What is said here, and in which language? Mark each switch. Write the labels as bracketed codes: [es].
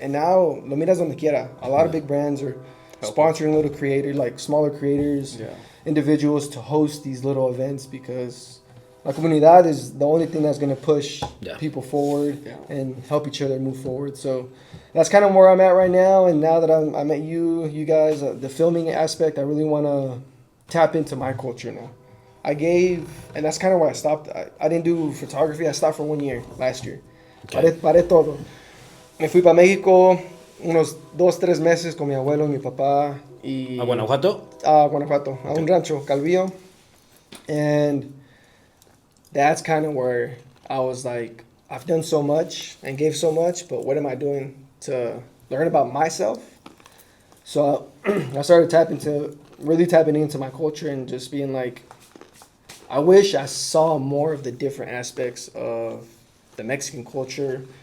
[en] And now, lo miras donde quiera, a lot of big brands are sponsoring little creators, like smaller creators, individuals to host these little events because la comunidad is the only thing that's going to push people forward and help each other move forward. So that's kind of where I'm at right now. And now that I met you guys, the filming aspect, I really want to tap into my culture now. And that's kind of why I stopped. I didn't do photography. I stopped for 1 year last year. Okay. [es] Paré todo. Me fui para México unos 2-3 meses con mi abuelo y mi papá. ¿A Guanajuato? A Guanajuato, a un rancho, Calvillo. [en] And that's kind of where I was like, I've done so much and gave so much, but what am I doing to learn about myself? So I started really tapping into my culture and just being like, I wish I saw more of the different aspects of the Mexican culture.